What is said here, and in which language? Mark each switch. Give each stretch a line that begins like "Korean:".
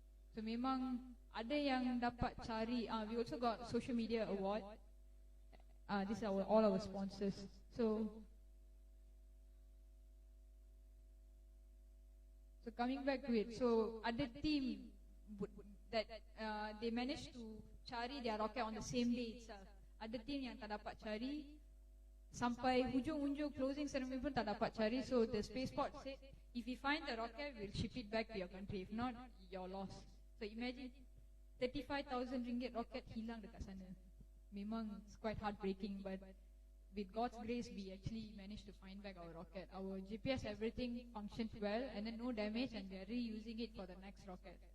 Malay: So memang ada yang dapat cari.
English: We also got social media award. These are all our sponsors. So coming back to it, so other team that they managed to
Malay: cari
English: their rocket on the same day itself.
Malay: Ada team yang tak dapat cari sampai hujung-hujung closing ceremony pun tak dapat cari.
English: So the spaceport said, if we find the rocket, we'll ship it back to your country. If not, you're lost. So imagine 35,000 ringgit rocket
Malay: hilang dekat sana. Memang
English: it's quite heartbreaking, but with God's grace, we actually managed to find back our rocket. Our GPS, everything functioned well, and then no damage, and we are reusing it for the next rocket.